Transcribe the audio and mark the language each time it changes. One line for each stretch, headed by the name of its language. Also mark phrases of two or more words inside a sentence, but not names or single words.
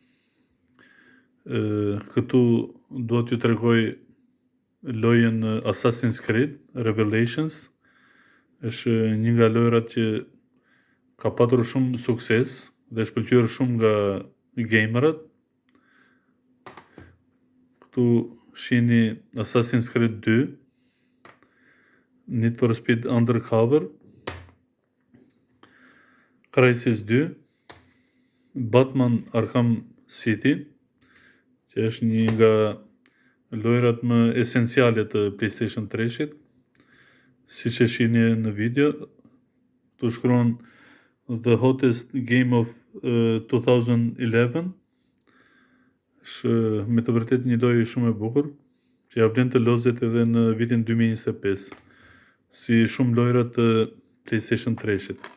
Albanian: Këtu dua t'ju tregoj lojën Assassin's Creed Revelations. Është një nga lojrat që ka patur shumë sukses dhe është pëlqyer shumë nga gamerët. Këtu shihni Assassin's Creed 2, Need for Speed Undercover, Crysis 2, Batman Arkham City, që është një nga lojrat më esenciale të PlayStation 3-shit. Siç e shihni në video, tu shkruan
English: The Hottest Game of 2011.
Albanian: Është me të vërtet një lojë shumë e bukur, që ja vlen të lozet edhe në vitin 2025, si shumë lojrat të PlayStation 3-shit.